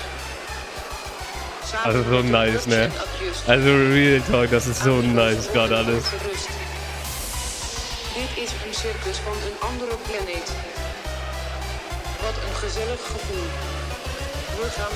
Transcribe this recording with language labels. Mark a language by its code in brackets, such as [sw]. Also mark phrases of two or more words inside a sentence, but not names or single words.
[de] Also [en] so nice, [de] ne? Also [en] Real Talk, [de] das ist [en] so nice [de] gerade alles. [nl] Dit is een circus van een andere planeet. Wat een gezellig gevoel. We gaan